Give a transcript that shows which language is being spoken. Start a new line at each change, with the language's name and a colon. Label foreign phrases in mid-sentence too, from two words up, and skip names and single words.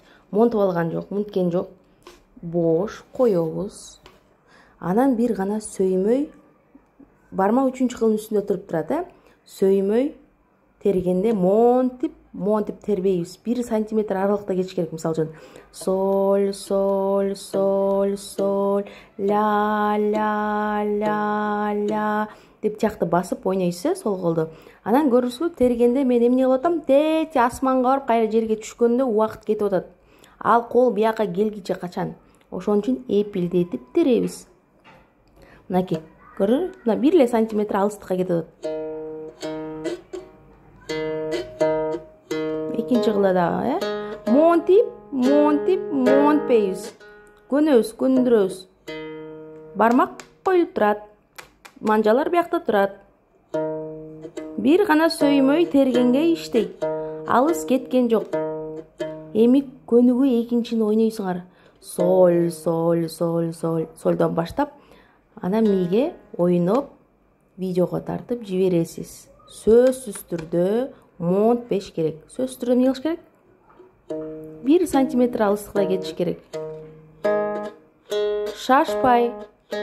Kyrgyz: Монтуп алган жок, мынткен жок. Бош коебуз. Анан бир гана сөймөй бармак 3-кылдын үстүндө туруп турат, Сөймөй тергенде монтип тербейбиз. 1 сантиметр аралыкта кетиш керек. Мисалы үчүн соль, соль, соль, соль, ля, ля, ля, ля деп жакты басып ойнойсуз, сол колду. Анан көрүңүзбү, тергенде мен эмне кылып атам? Тети асманга барып кайра жерге түшкөндө убакыт кетип атат. Ал кол бияка келгиче качан. Ошон үчүн эпилдетип теребиз. Мынакей, көрдүңүзбү? Мына 1 сантиметр алыстыкка кетип атат. Экинчи кылда дагы, монтпейбиз. Көндүрөбүз. Бармак коюлуп турат. Манжалар биякта турат. Бир гана сөймөй тергенге иштейт. Алыс кеткен жок. Эми көнүгүү экинчини ойнойсуңар. Соль, соль, соль, соль. Сольдон баштап, анан миге ойноп, видеого тартып жибересиз. Сөзсүз түрдө монтпеш керек. Сөзсүз түрдө эмне кылыш керек? 1 сантиметр алыстыкта кетиш керек. Шашпай.